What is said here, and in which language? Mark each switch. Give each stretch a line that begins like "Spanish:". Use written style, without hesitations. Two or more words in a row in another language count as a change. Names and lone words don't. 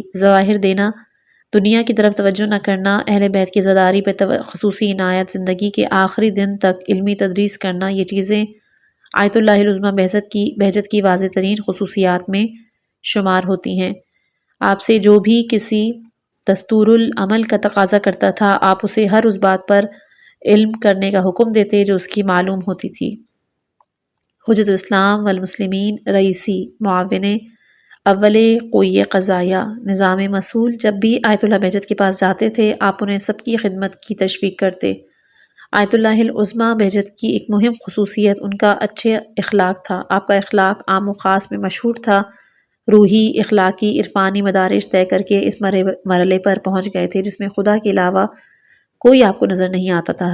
Urdu: ظواہر دینا، دنیا کی طرف توجہ نہ کرنا، اہل بیت کی عزاداری پر خصوصی عنایت، زندگی کے آخری دن تک علمی تدریس کرنا، یہ چیزیں آیت اللہ العظمیٰ بہجت کی واضح ترین خصوصیات میں شمار ہوتی ہیں۔ آپ سے جو بھی کسی دستور العمل کا تقاضا کرتا تھا، آپ اسے ہر اس بات پر علم کرنے کا حکم دیتے جو اس کی معلوم ہوتی تھی۔ حجت الاسلام والمسلمین رئیسی معاون اول قوی قضائیہ نظام مسئول جب بھی آیت اللہ بہجت کے پاس جاتے تھے، آپ انہیں سب کی خدمت کی تشویق کرتے۔ آیت اللہ العظمیٰ بہجت کی ایک مہم خصوصیت ان کا اچھے اخلاق تھا۔ آپ کا اخلاق عام و خاص میں مشہور تھا۔ روحی، اخلاقی، عرفانی مدارج طے کر کے اس مرحلے پر پہنچ گئے تھے جس میں خدا کے علاوہ کوئی آپ کو نظر نہیں آتا تھا۔